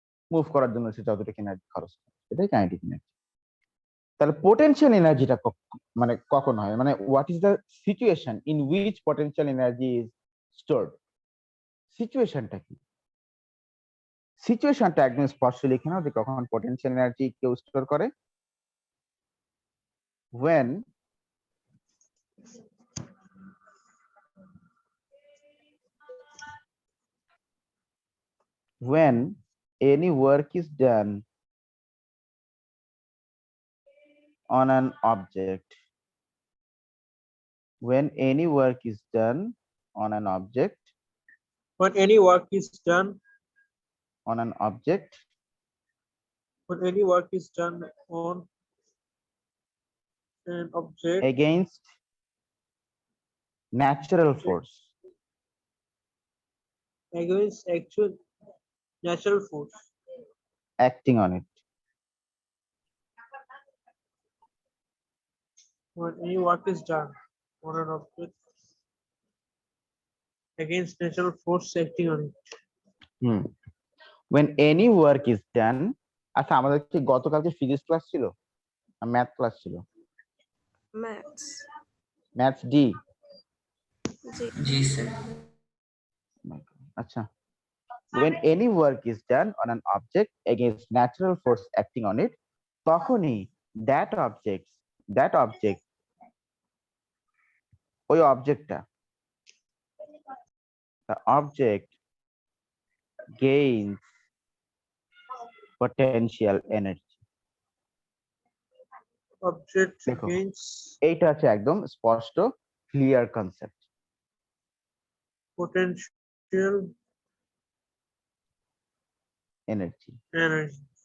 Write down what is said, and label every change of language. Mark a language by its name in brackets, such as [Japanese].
[Bangla] Move করার জন্য সে যতটুকু এনার্জি খরচ করে সেটাই কাইনেটিক এনার্জি। তাহলে পোটেনশিয়াল এনার্জিটা মানে কখন হয়, মানে [English] What is the situation in which potential energy is stored? [Bangla] সিচুয়েশনটা কি? সিচুয়েশনটা একদম স্পষ্ট লিখে নাও যে কখন পোটেনশিয়াল এনার্জি কেউ স্টোর করে। [English] when when any work is done on an object, when any work is done on an object, When any work is done, on an object when any work is done on an object against natural force, against actual natural force, acting on it. When any work is done on an object against natural force acting on it. When any work is done, [Bangla] আচ্ছা আমাদের কি গতকালকে physics class ছিল না math class ছিল? Maths. Maths D. জি। জি sir. আচ্ছা, [English] when any work is done on an object against natural force acting on it, [Bangla] তখনই [English] that object [Bangla] ওই অবজেক্টটা [English] the object gains potential energy. Object [Bangla] দেখো, [English] gains [Bangla] এইটা হচ্ছে একদম স্পষ্ট clear concept. [English] potential energy. energy.